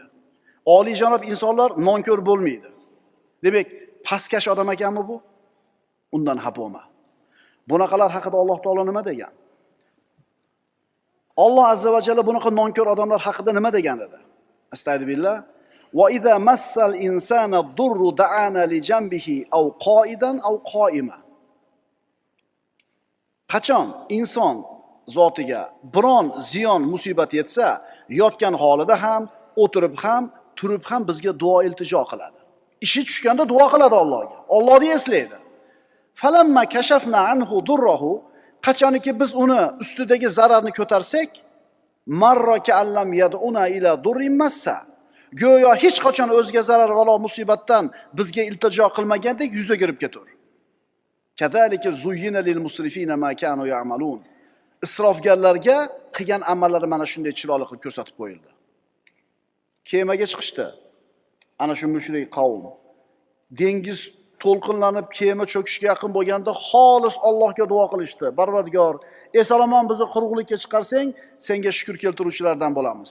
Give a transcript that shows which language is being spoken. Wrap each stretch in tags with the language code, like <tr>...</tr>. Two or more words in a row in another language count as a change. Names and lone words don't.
<uz>Oliyjanob insonlar nonko'r bo'lmaydi. Demak, pastkash odam ekanmi bu? Undan xafa bo'lma. Bunaqalar haqida Alloh taolo nima degan? Alloh azza va jalla bunaqa nonko'r odamlar haqida nima degan edi? Astagfirullah.</uz> <ar>وإذا مس الإنسان الضر دعانا لجنبه أو قاعدا أو قائما.</ar> <uz>Qachon inson zotiga biron ziyon musibat yetsa, yotgan holida ham, o'tirib ham, turib ham bizga duo iltijo qiladi. Ishi tushganda duo qiladi Allohga. Allohni eslaydi.</uz> <ar>فلما كشفنا عنه ضره,</ar> <uz>qachoniki biz uni ustidagi zararni ko'tarsak,</uz> <ar>مر كأن لم يدعنا إلى ضر مسه.</ar> <uz>Go'yo hech qachon o'ziga zarar va musibatdan bizga iltijo qilmagandek yuzaga kirib ketur.</uz> <ar>كذلك زين للمسرفين ما كانوا يعملون.</ar> <uz>Isrofgarlarga qilgan amallari mana shunday chiroyli qilib ko'rsatib qo'yildi. Kemaga chiqishdi. Ana shu mushrik qavm. Dengiz to'lqinlanib kema cho'kishga yaqin bo'lganda xolis Allohga duo qilishdi. Parvardigor, esalomon bizni quruqlikka chiqarsang, senga shukr keltiruvchilardan bo'lamiz.</uz>